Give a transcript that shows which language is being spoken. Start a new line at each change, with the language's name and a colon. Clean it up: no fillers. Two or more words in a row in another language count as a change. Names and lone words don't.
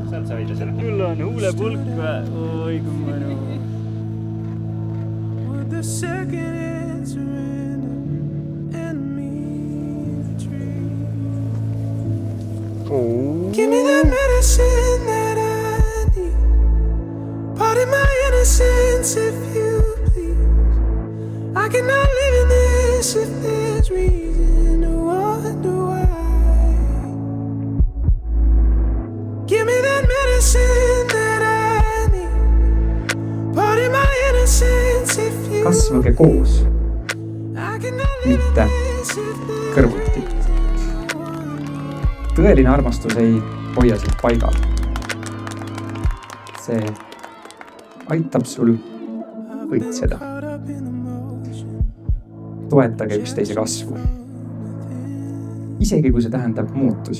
Estonian: Sealt sa võida selle. Küll on huulepulk või? Oi, kui mõnu.
English: Give me that medicine that I need. Pardon my innocence if you please. I cannot live in this if there's reason to wonder why. Give me that medicine that I need. Pardon my innocence if you
Estonian: kasvage koos,
English: I cannot live
Estonian: mitte
English: in this if there's
Estonian: kõrvuti. Tõeline armastus ei hoia sind paigal. See aitab sul võitseda. Toetage üksteise kasvu. Isegi kui see tähendab muutusi.